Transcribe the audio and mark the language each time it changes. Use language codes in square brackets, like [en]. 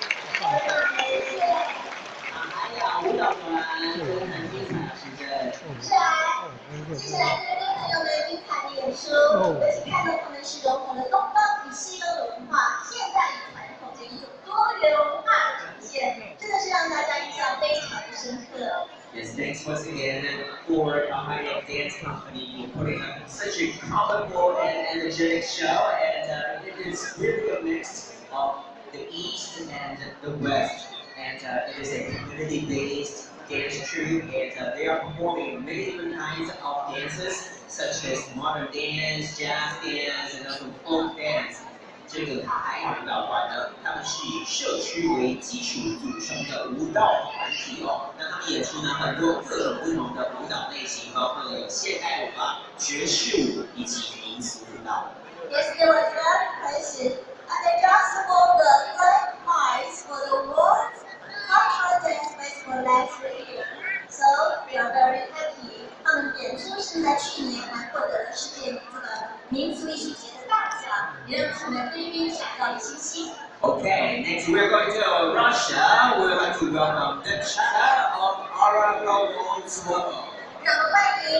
[zh] 舞蹈团真的很精彩，是不是？是啊。接下来这位朋友们精彩的演出，尤其看到他们是融合了东方与西方的文化，现代与传统的一种多元文化的呈现，真的是让大家印象非常的深刻。 [en] Yes, thanks once again for Ohio Dance Company for putting up such a colorful and energetic show, and it is really a mix of the East and the West, and it is a community-based dance troupe, and they are performing many different kinds of dances, such as modern dance, jazz dance, and also folk dance. [zh] 这个台舞蹈团呢，他们是以社区为基础组成的舞蹈团体哦。那他们演出呢很多各种不同的舞蹈类型，包括了有现代舞啊、爵士舞以及民俗舞蹈。 [en] Yes, it was very impressive, and they just won the third prize for the World Cultural Dance Festival last year. So we are very happy. [zh] 他们演出是在去年还获得了世界这个民族艺术节的大奖，也让成为菲律宾闪耀的星星。 [en] Okay, next we're going to Russia. We would like to welcome the China of Aragon. [zh] 让我们欢迎